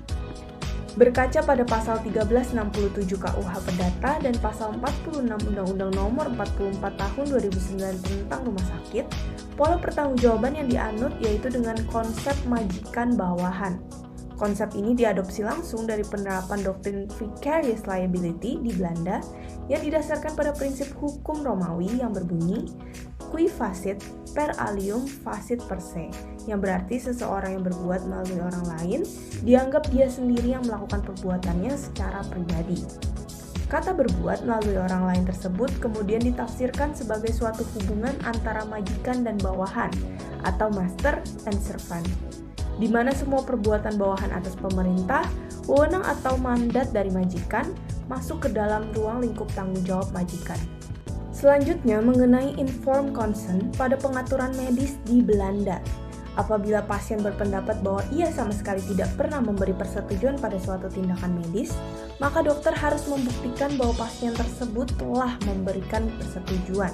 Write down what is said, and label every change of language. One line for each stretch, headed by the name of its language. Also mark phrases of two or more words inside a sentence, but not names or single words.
Indonesian: Berkaca pada pasal 1367 KUH Perdata dan pasal 46 Undang-Undang Nomor 44 Tahun 2009 tentang rumah sakit, pola pertanggungjawaban yang dianut yaitu dengan konsep majikan bawahan. Konsep ini diadopsi langsung dari penerapan doktrin
English: vicarious liability
Indonesian: di Belanda yang didasarkan pada prinsip hukum Romawi yang berbunyi
Latin: qui facit per alium facit per se,
Indonesian: yang berarti seseorang yang berbuat melalui orang lain dianggap dia sendiri yang melakukan perbuatannya secara pribadi. Kata berbuat melalui orang lain tersebut kemudian ditafsirkan sebagai suatu hubungan antara majikan dan bawahan atau
English: master and servant,
Indonesian: di mana semua perbuatan bawahan atas pemerintah, wewenang atau mandat dari majikan masuk ke dalam ruang lingkup tanggung jawab majikan. Selanjutnya mengenai
English: informed consent
Indonesian: pada pengaturan medis di Belanda. Apabila pasien berpendapat bahwa ia sama sekali tidak pernah memberi persetujuan pada suatu tindakan medis, maka dokter harus membuktikan bahwa pasien tersebut telah memberikan persetujuan.